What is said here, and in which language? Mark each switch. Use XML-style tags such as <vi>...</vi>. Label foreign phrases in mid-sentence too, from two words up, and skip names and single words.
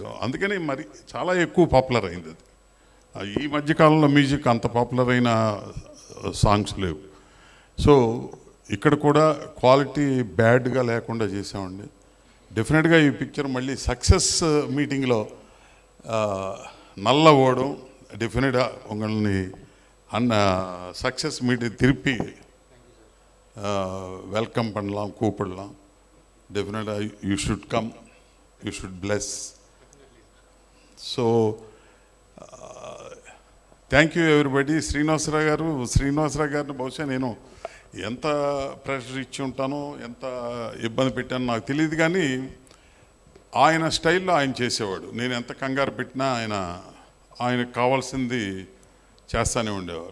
<te>అందుకని మరి చాలా ఎక్కువ పాపులర్ అయింది అది. ఈ మధ్యకాలంలో మ్యూజిక్ అంత పాపులర్ అయిన సాంగ్స్ లేవు. సో ఇక్కడ కూడా</te> <en>quality bad</en> <te>లేకుండా చేసామండి. డెఫినెట్గా ఈ పిక్చర్ మళ్ళీ</te> <en>success meeting</en> <ta>நல்லா ஓடும் டெஃபினிட்டா உங்களை</ta> <en>success meeting</en> <ta>திருப்பி வெல்கம் பண்ணலாம், கூப்பிடலாம்.</ta> <en>Definitely you should come, you should bless. So thank you everybody.</en> <te>శ్రీనివాసరావు గారిని బహుశా నేను ఎంత ప్రెషర్ ఇచ్చి ఉంటానో, ఎంత ఇబ్బంది పెట్టానో నాకు తెలియదు, కానీ ఆయన స్టైల్లో ఆయన చేసేవాడు. నేను ఎంత కంగారు పెట్టినా ఆయనకు కావాల్సింది చేస్తూనే ఉండేవారు.</te>